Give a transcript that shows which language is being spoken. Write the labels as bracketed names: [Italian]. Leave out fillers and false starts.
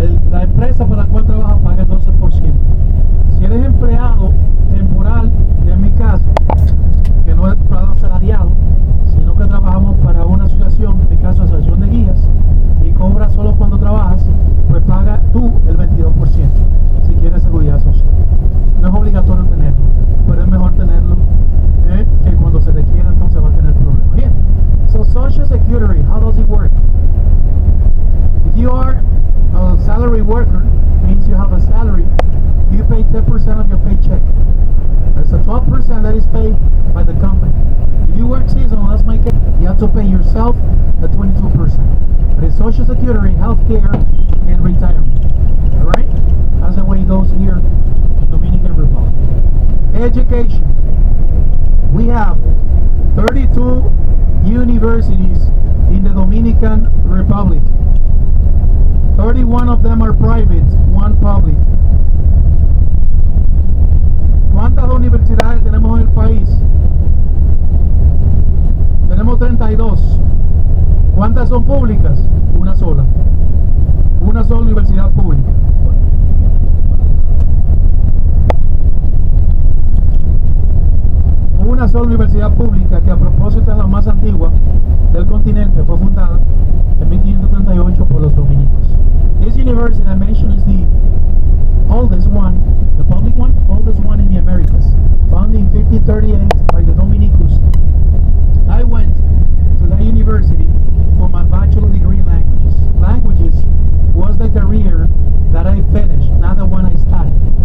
[Spanish] La empresa para la cual trabaja paga el 12%. Si eres empleado temporal, que en mi caso, que no es empleado asalariado, sino que trabajamos para una asociación, en mi caso asociación de guías, y cobras solo cuando trabajas, pues paga tú el 22% si quieres seguridad social. No es obligatorio tenerlo, pero es mejor tenerlo que cuando se requiera, entonces va a tener problemas. [English] Bien, so Social Security, how does it work? If you are a salary worker, means you have a salary, you pay 10% of your paycheck. There's a 12% that is paid by the company. If you work seasonal, let's make it, you have to pay yourself the 22%. But it's Social Security, healthcare, and retirement. Alright? That's the way it goes here in Dominican Republic. Education. We have 32 universities in the Dominican Republic. 31 of them are private, 1 public. [Spanish] ¿Cuántas universidades tenemos en el país? Tenemos 32. ¿Cuántas son públicas? Una sola. Una sola universidad pública. Una sola universidad pública, que a propósito es la más antigua del continente, fue fundada en 1538 por los dominicos. [English] This university I mentioned is the oldest one, the public one, oldest one in the Americas, founded in 1538 by the Dominicos. I went to that university for my bachelor degree in languages. Languages was the career that I finished, not the one I studied.